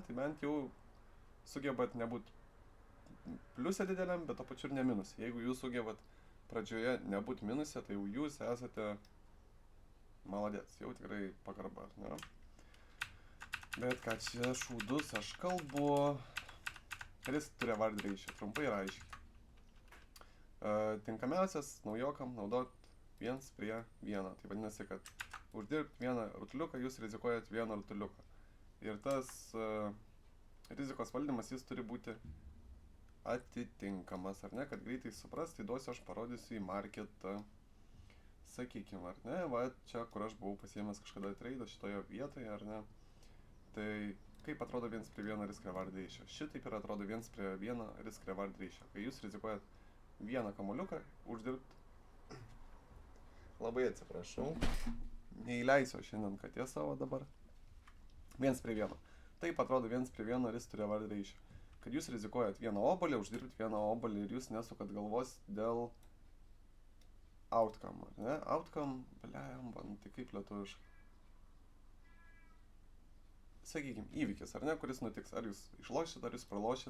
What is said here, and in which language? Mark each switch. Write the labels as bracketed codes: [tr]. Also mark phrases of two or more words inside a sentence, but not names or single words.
[lt] Tai bent jau sugebat nebūt pliusė dideliam, bet to pačiu ir ne minus. Jeigu jūs sugebat pradžioje nebūt minuse, tai jau jūs esate maladėts, jau tikrai pagarba, ne? Bet ką čia šūdus aš kalbu, [en] risk to reward ratio, [lt] trumpai ir aiškiai. Tinkamiausias naujokam naudot 1:1. Tai vadinasi, kad uždirbti vieną rutuliuką jūs rizikuojat vieną rutuliuką. Ir tas rizikos valdymas jis turi būti atitinkamas, ar ne, kad greitai suprast, tai duosiu aš parodysiu į marketą, sakykime, ar ne, va čia, kur aš buvau pasiėmęs kažkada traidą šitoje vietoje, ar ne, tai kaip atrodo 1:1 [en] risk reward ratio. [lt] Šitaip ir atrodo 1:1 [en] risk reward ratio, [lt] kai jūs rizikuojat vieną kamuoliuką uždirbti. Labai atsiprašau, neįleisiu šiandien katės savo dabar. 1:1. Taip atrodo 1:1 [en] risk reward ratio. [lt] Kad jūs rizikuojat vieną obolį, uždirbti vieną obolį ir jūs nesukat galvos dėl outcome, ar ne? Outcome, blemba, tai kaip lietuviškai. Sakykime, įvykis, ar ne, kuris nutiks, ar jūs išlošit, ar jūs pralošit.